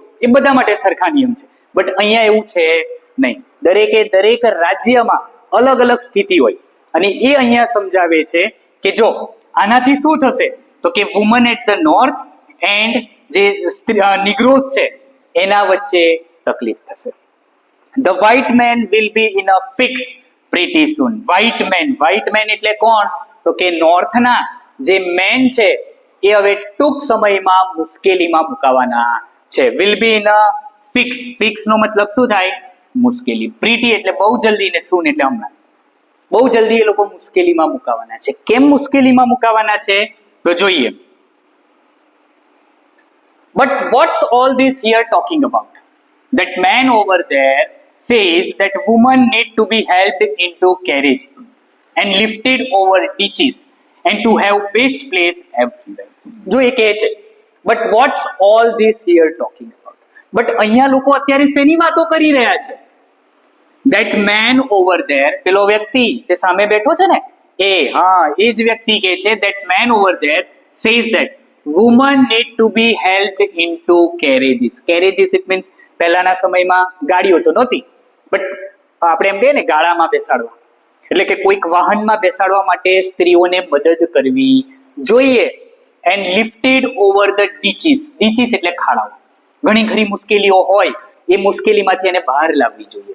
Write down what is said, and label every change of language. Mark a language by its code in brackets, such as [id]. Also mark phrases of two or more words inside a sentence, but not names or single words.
[gu] એ બધા માટે સરખા નિયમ છે. બટ અહીંયા એવું છે નહીં. દરેક રાજ્યમાં અલગ અલગ સ્થિતિ હોય અને એ અહીંયા સમજાવે છે કે જો આનાથી શું થશે તો કે [en] woman at the north and [gu] જે નિગ્રોઝ છે એના વચ્ચે તકલીફ થશે. [en] The white man will be in a fix pretty soon. white man [gu] એટલે કોણ? તો કે નોર્થના જે મેન છે એ હવે ટૂંક સમયમાં મુશ્કેલીમાં મુકાવાના છે. [en] will be in a fix [gu] નો મતલબ શું થાય? મુશ્કેલી. pretty એટલે બહુ જલ્દી ને soon એટલે હમણાં. બહુ જલ્દી એ લોકો મુશ્કેલીમાં મુકાવાના છે. કેમ મુશ્કેલીમાં મુકાવાના છે તો જોઈએ. [en] But what's all this here talking about? That man over there says that women need to be helped into carriage and lifted over ditches and to have best place everywhere. [gu] જો એ કહે છે, [en] but what's all this here talking about? [gu] But અહીંયા લોકો અત્યારે શેની વાતો કરી રહ્યા છે? [en] That man over there, [gu] પેલો વ્યક્તિ જે સામે બેઠો છે ને, એ જ વ્યક્તિ કહે છે, [en] that man over there says that women need to be helped into carriages. Carriages it means [gu] પહેલાના સમયમાં ગાડીઓ તો નહોતી, બટ આપણે એમ કહીએ ને ગાળામાં બેસાડવા, એટલે કે કોઈક વાહનમાં બેસાડવા માટે સ્ત્રીઓને મદદ કરવી જોઈએ. [en] and lifted over the ditches, [gu] ડીચીસ એટલે ખાડાઓ, ઘણી ખરી મુશ્કેલીઓ હોય એ મુશ્કેલીમાંથી એને બહાર લાવવી જોઈએ.